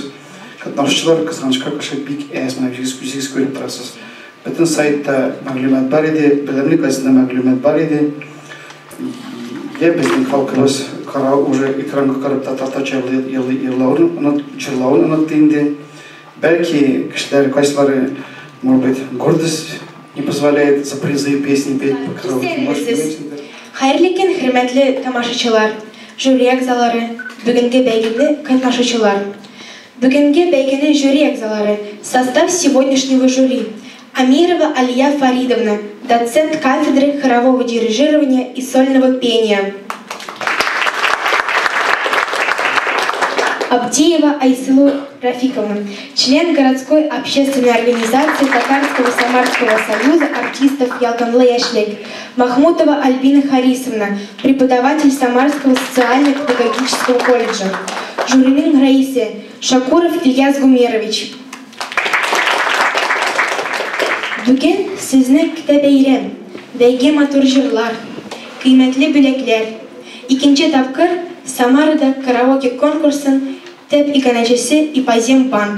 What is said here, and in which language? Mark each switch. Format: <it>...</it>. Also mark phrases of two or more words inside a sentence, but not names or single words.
<tt>Катнашучылар кызганычка каршы бик әз менә үзегез күреп торасыз. Бөтен сайтта мәгълүмат бар иде, белемлек газетада мәгълүмат бар иде. Я безнең халкыбыз уже экранга карап та татарча җырлавын онытты инде. Бәлки кешеләр кайсылары,</tt> <ru>может быть, гордость не позволяет за призы и песни петь.</ru> <tt>Хәерле көн, хөрмәтле тамашачылар, жюри әгъзалары, бүгенге бәйгене катнашучылар. Бүгенге бәйгенең жюри әгъзалары:</tt> <ru>состав сегодняшнего жюри: Амирова Алия Фаридовна, доцент кафедры хорового дирижирования и сольного пения. Абдиева Айсылу Рафиковна, член городской общественной организации Татарского Самарского союза артистов Ялканлы Яшлек. Махмутова Альбина Харисовна, преподаватель Самарского социально-педагогического колледжа.</ru> <tt>Жюриның раисы Шакуров Ильяс Гумерович. Бүген сезне көтә бәйрәм, бәйге матур җырлар, кыйммәтле бүләкләр. Икенче тапкыр Самарада караоке конкурсын төп иганәчесе Ипазем Банк.</tt>